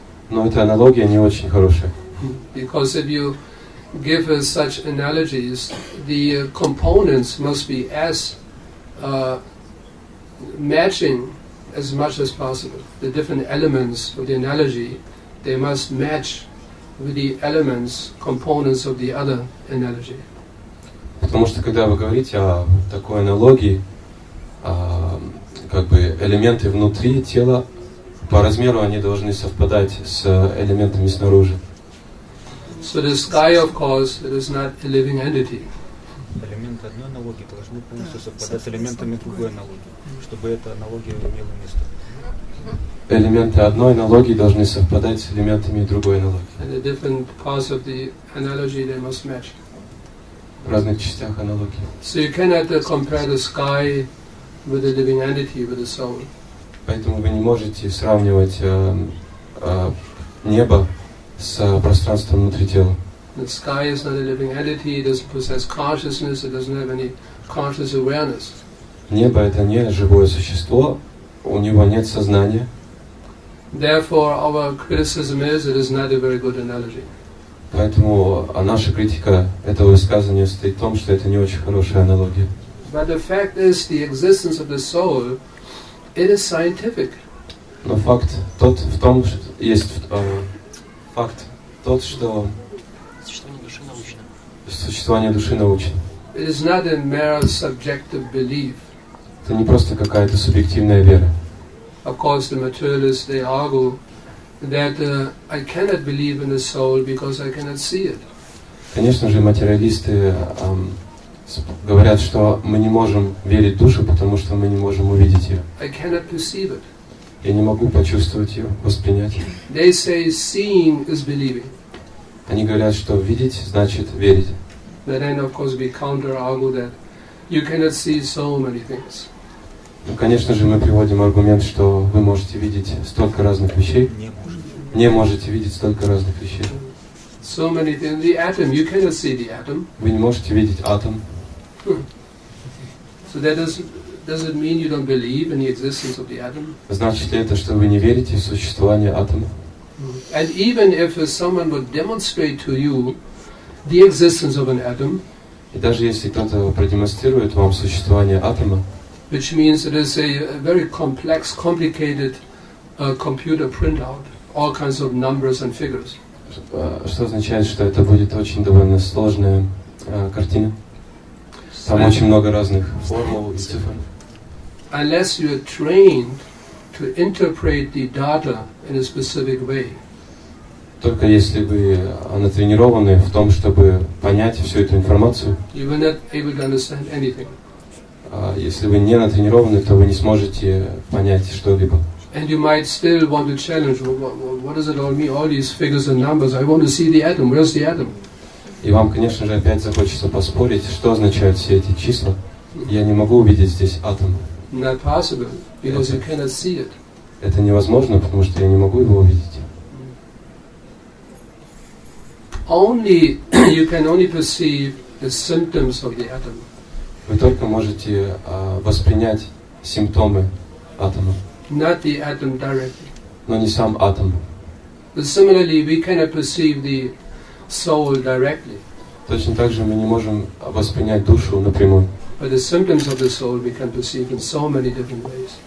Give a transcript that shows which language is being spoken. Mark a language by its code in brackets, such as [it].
[ru] Но эта аналогия не очень хорошая. [en] Because if you give us such analogies, the components must be as matching as much as possible. The different elements of the analogy, they must match with the elements, components of the other analogy. [ru] Потому что когда вы говорите о такой аналогии, как бы элементы внутри тела, по размеру они должны совпадать с элементами снаружи. [en] So the sky, of course, it is not a living entity. [ru] Элементы одной аналогии должны полностью совпадать с элементами другой аналогии, чтобы эта аналогия имела место. Элементы одной аналогии должны совпадать с элементами другой аналогии. [en] And the different parts of the analogy, they must match. [ru] В разных частях аналогии. [en] So you cannot compare the sky with a living entity, with the soul. [ru] Поэтому вы не можете сравнивать небо с пространством внутри тела. [en] The sky is not a living entity, it doesn't possess consciousness, it doesn't have any conscious awareness. [ru] Небо — это не живое существо, у него нет сознания. [en] Therefore, our criticism is it is not a very good analogy. [ru] Поэтому наша критика этого высказывания состоит в том, что это не очень хорошая аналогия. [en] But the fact is, the existence of the soul, it is scientific. [ru] Но факт тот в том, что есть факт тот, что Существование души научно. существование души научно. [en] It is not a mere subjective belief. [ru] Это не просто какая-то субъективная вера. [en] Of course, the materialists, they argue that I cannot believe in the soul because I cannot see it. [ru] Конечно же, материалисты говорят, что мы не можем верить в душу, потому что мы не можем увидеть ее. [en] I cannot perceive it. [ru] Я не могу почувствовать ее, воспринять. [en] They say seeing is believing. [ru] Они говорят, что видеть значит верить. [en] But then, of course, we counter-argue that you cannot see so many things. [ru] Ну, конечно же, мы приводим аргумент, что вы можете видеть столько разных вещей. Не можете видеть столько разных вещей. [en] So many things. The atom, you cannot see the atom. [ru] Вы не можете видеть атом. [en] So that does it mean you don't believe in the existence of the atom? [ru] Значит ли это, что вы не верите в существование атома? [en] And even if someone would demonstrate to you the existence of an atom, [ru] И даже если кто-то продемонстрирует вам существование атома, [en] which means it is a very complex, complicated computer printout, all kinds of numbers and figures. [ru] что означает, что это будет очень довольно сложная картина. Там очень много разных формул и цифр. [en] Unless you are trained to interpret the data in a specific way. [ru] Только если вы натренированы в том, чтобы понять всю эту информацию, [en] You will not able to understand anything. [ru] Если вы не натренированы, то вы не сможете понять что-либо. [en] And you might still want to challenge, what does it all mean? All these figures and numbers, I want to see the atom, where's the atom? [ru] И вам, конечно же, опять захочется поспорить, что означают все эти числа. Я не могу увидеть здесь атом. [en] Not possible, because you cannot see it. [ru] Это невозможно, потому что я не могу его увидеть. [en] Only, you can only perceive the symptoms of the atom. [ru] Вы только можете воспринять симптомы атома, [en] Not the atom directly. [ru] но не сам атом. [en] But similarly, we cannot perceive the soul directly. [ru] Точно так же мы не можем воспринять душу напрямую. [en] But the symptoms of the soul we can perceive in so many different ways.